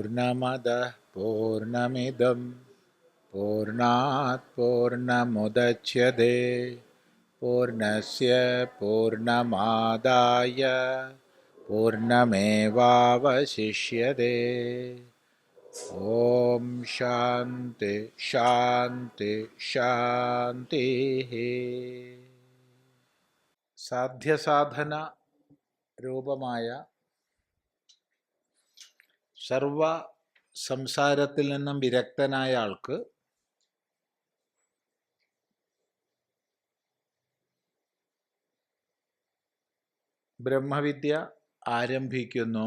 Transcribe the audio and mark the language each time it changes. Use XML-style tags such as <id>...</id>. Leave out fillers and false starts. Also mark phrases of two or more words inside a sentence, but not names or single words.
<sa>पूर्णमदः पूर्णमिदं पूर्णात् पूर्णमुदच्यते पूर्णस्य पूर्णमादाय पूर्णमेवावशिष्यते। ओम शांति शांति शांति।</sa> <ml>സാധ്യസാധന രൂപമായ സർവ സംസാരത്തിൽ നിന്നും വിരക്തനായ ആൾക്ക് ബ്രഹ്മവിദ്യ ആരംഭിക്കുന്നു.</ml>